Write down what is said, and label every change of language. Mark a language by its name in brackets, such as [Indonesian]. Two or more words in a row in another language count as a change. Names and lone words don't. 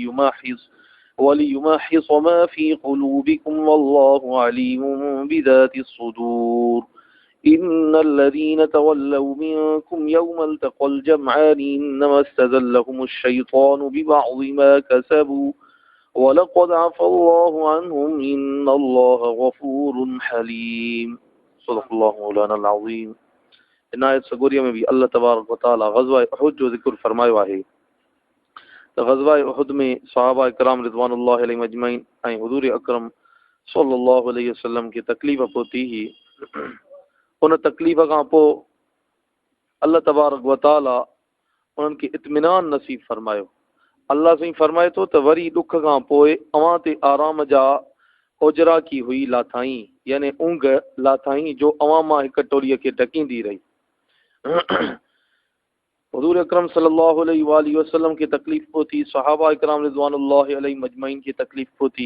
[Arabic] وليمحص ما في قلوبكم والله عليم بذات الصدور إن الذين تولوا منكم يوم التقى الجمعان إنما استزلهم الشيطان ببعض ما كسبوا ولقد عفى الله عنهم إن الله غفور حليم صدق الله مولانا العظيم [Sindhi] इन आयत सगोरिया में भी अल्लाह [Arabic] تبارك وتعالى [Sindhi] ग़ज़वा उहुद जो ज़िक्र फरमायो आहे त ग़ज़वा उहुद में सहाबा इकराम [Arabic] رضوان الله عليهم أجمعين [Sindhi] ऐं हुज़ूर अकरम [Arabic] صلى الله عليه وسلم [Sindhi] खे तकलीफ़ पहुती ही उन तकलीफ़ खां पोइ अल्लाह [Arabic] تبارك وتعالى [Sindhi] उन्हनि खे इत्मिनान नसीब फरमायो। अल्लाह साईं फरमाए थो त वरी ॾुख खां पोइ अवां ते आराम जा ओजरा की हुई लाथाई यानी ऊंघ लाथाई जो अवां मां हिक टोलीअ खे ढकींदी रही। हुज़ूर अकरम [Arabic] صلى الله عليه وسلم [Sindhi] खे तकलीफ़ पहुती, सहाबा इकराम [Arabic] رضوان الله عليهم أجمعين [Sindhi] खे तकलीफ़ पहुती।